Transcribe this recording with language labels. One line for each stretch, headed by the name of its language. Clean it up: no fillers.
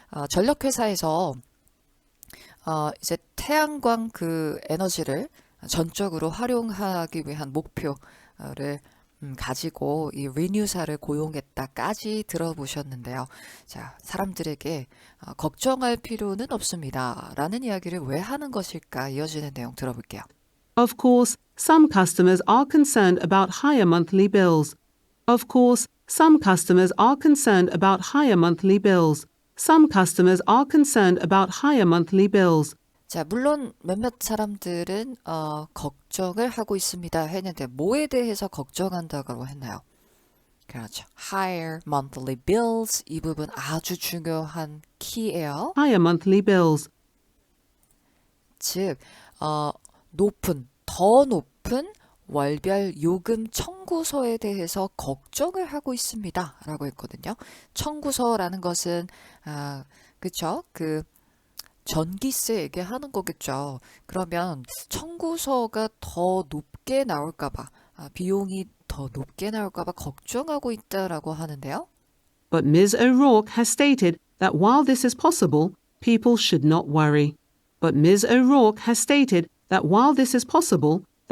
Korean: 전력회사에서 이제 태양광 그 에너지를 전적으로 활용하기 위한 목표를 가지고 이 리뉴사를 고용했다까지 들어보셨는데요. 자, 사람들에게 걱정할 필요는 없습니다. 라는 이야기를 왜 하는 것일까? 이어지는 내용 들어볼게요.
English: Of course, some customers are concerned about higher monthly bills. Of course, some customers are concerned about higher monthly bills. Some customers are concerned about higher monthly bills.
Korean: 자, 물론 몇몇 사람들은 걱정을 하고 있습니다 했는데 뭐에 대해서 걱정한다고 했나요? 그렇죠. Higher monthly bills 이 부분 아주 중요한 키예요.
English: Higher monthly bills.
Korean: 즉 더 높은 월별 요금 청구서에 대해서 걱정을 하고 있습니다 라고 했거든요. 청구서라는 것은 그쵸? 그 전기세 얘기하는 거겠죠. 그러면 청구서가 더 높게 나올까봐 비용이 더 높게 나올까봐 걱정하고 있다라고 하는데요.
English: But Ms. O'Rourke has stated that while this is possible, people should not worry. But Ms. O'Rourke has stated that while this is possible,